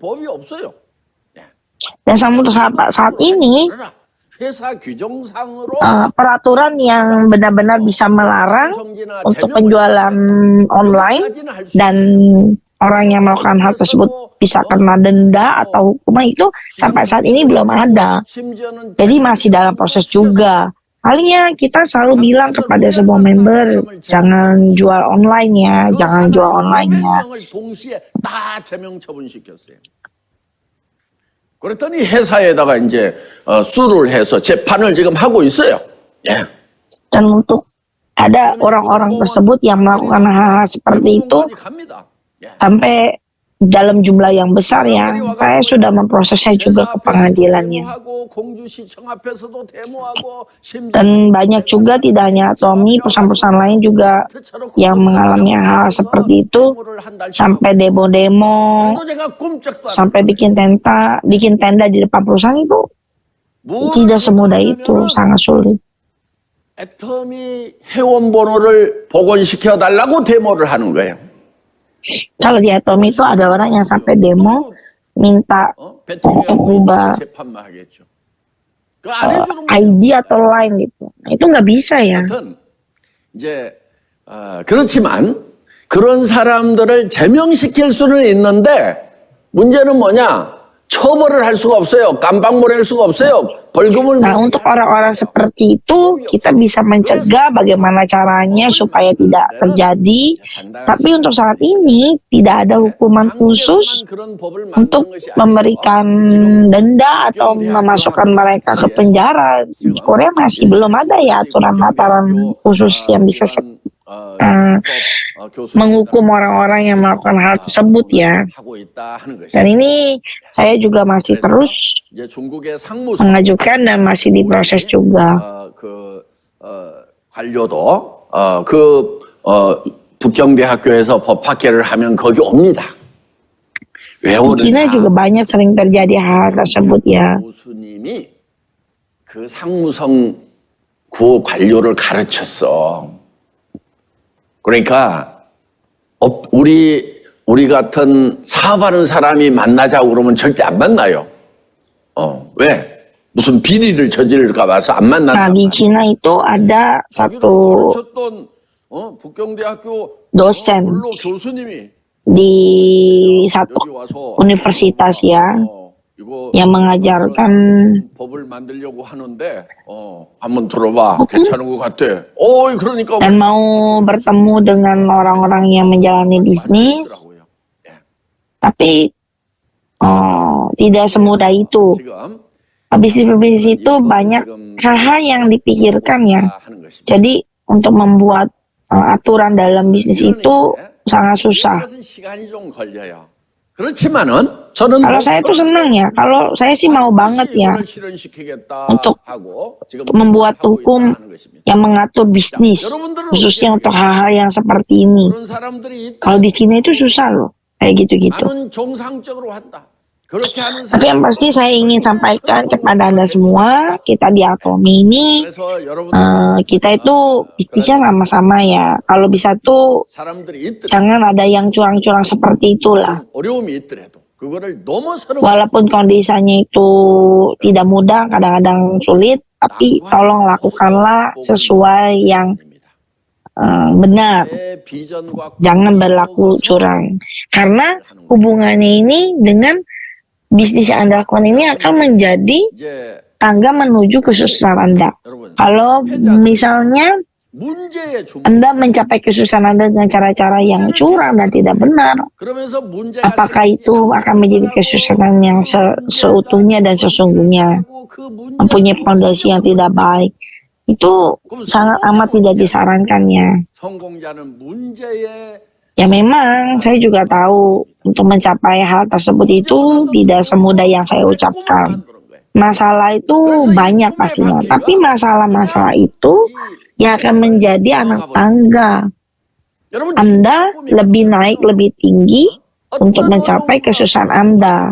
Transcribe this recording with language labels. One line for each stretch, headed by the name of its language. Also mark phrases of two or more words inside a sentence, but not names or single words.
Indonesian: Dan sampai saat ini peraturan yang benar-benar bisa melarang untuk penjualan online dan orang yang melakukan hal tersebut bisa kena denda atau hukuman itu sampai saat ini belum ada. Jadi masih dalam proses juga. Palingnya kita selalu bilang kepada semua member, jangan jual online ya, jangan jual online ya.
Korean: 그랬더니 회사에다가 이제 수를 해서 재판을 지금 하고 있어요. 예.
Indonesian: Dan untuk ada orang-orang tersebut yang melakukan hal-hal seperti itu sampai dalam jumlah yang besar ya, saya sudah memprosesnya juga ke pengadilannya. Dan banyak juga tidak hanya Tommy, perusahaan-perusahaan lain juga yang mengalami hal seperti itu, sampai demo-demo, sampai bikin tenda di depan perusahaan itu tidak semudah itu, sangat sulit.
Korean: 애터미 회원 번호를 복원시켜 달라고 데모를 하는 거예요.
Indonesian: Kalau di Atomi itu ada orang yang sampai demo minta untuk ubah ID atau line gitu. Nah, itu nggak bisa ya.
Korean: 이제 그렇지만 그런 사람들을 제명시킬 수는 있는데 문제는 뭐냐? 처벌을 할 수가 없어요. 깜빵몰할 수가 없어요. 벌금을.
Indonesian: Nah, untuk orang-orang seperti itu kita bisa mencegah bagaimana caranya supaya tidak terjadi. Tapi untuk saat ini tidak ada hukuman khusus untuk memberikan denda atau memasukkan mereka ke penjara. Di Korea masih belum ada ya aturan-aturan khusus yang bisa menghukum orang-orang yang melakukan hal tersebut ya. Dan ini saya juga masih terus mengajukan dan masih diproses juga.
Korean: 관료도 북경대학교에서 법학회를 하면 거기 옵니다. 왜
Indonesian: Di Cina
Korean: 오느냐?
Indonesian: juga banyak sering terjadi hal tersebut ya.
Korean: 교수님이 그 상무성 구 관료를 가르쳤어. 그러니까 우리 같은 사업하는 사람이 만나자고 그러면 절대 안 만나요. 왜? 무슨 비리를 저지를까 봐서 안
Indonesian: Nah,
Korean: 만난단
Indonesian: di
Korean: 말이야.
Indonesian: Cina itu ada satu
Korean: 가르쳤던 북경대학교
Indonesian: dosen
Korean: 원로 교수님이
Indonesian: di satu
Korean: 여기 와서
Indonesian: universitas ya
Korean: 이거
Indonesian: yang mengajarkan
Korean: 법을 만들려고 하는데 한번 들어봐. 괜찮은 것 같아. 그러니까
Indonesian: dan mau bertemu dengan orang-orang yang menjalani bisnis,
Korean: 있더라고요.
Indonesian: tapi tidak semudah itu.
Korean: 지금
Indonesian: Bisnis-bisnis itu banyak hal-hal yang dipikirkan ya.
Korean: 하는 것입니다.
Indonesian: Jadi untuk membuat aturan dalam bisnis itu sangat susah.
Korean: 이것은 시간이 좀 걸려요. 그렇지만은 저는
Indonesian: Kalau saya tuh senang ya, kalau saya sih mau banget ya untuk membuat hukum yang mengatur bisnis, khususnya untuk hal-hal yang seperti ini.
Korean: 그런 사람들이
Indonesian: Kalau di Cina itu susah loh, kayak gitu-gitu.
Korean: 나는 정상적으로 한다. 그렇게 하는
Indonesian: Tapi yang pasti saya ingin sampaikan kepada Anda semua, kita di Atomi ini,
Korean: 그래서 여러분
Indonesian: kita itu bisnisnya sama-sama ya. Kalau bisa tuh
Korean: 사람들이 있더라도
Indonesian: jangan ada yang curang-curang seperti itulah.
Korean: 어려움이 있더라도 그거를 넘어서는
Indonesian: Walaupun kondisinya itu tidak mudah, kadang-kadang sulit, tapi tolong lakukanlah sesuai yang benar.
Korean: 내 비전과
Indonesian: Jangan berlaku curang. Karena hubungannya ini dengan bisnis yang Anda lakukan ini akan menjadi
Korean: 이제
Indonesian: tangga menuju kesuksesan Anda.
Korean: 여러분
Indonesian: Kalau misalnya
Korean: 문제의 중
Indonesian: Anda mencapai kesuksesan Anda dengan cara-cara yang curang dan tidak benar,
Korean: 그러면서 문제가
Indonesian: apakah itu akan menjadi kesuksesan yang seutuhnya dan sesungguhnya?
Korean: 그 문제
Indonesian: Mempunyai fondasi yang tidak baik, itu sangat amat tidak disarankannya.
Korean: 성공자는 문제의
Indonesian: Ya memang saya juga tahu untuk mencapai hal tersebut itu tidak semudah yang saya ucapkan. Masalah itu banyak pastinya, tapi masalah-masalah itu yang akan menjadi anak tangga.
Korean: 여러분
Indonesian: Anda lebih naik, lebih tinggi untuk mencapai kesusahan Anda.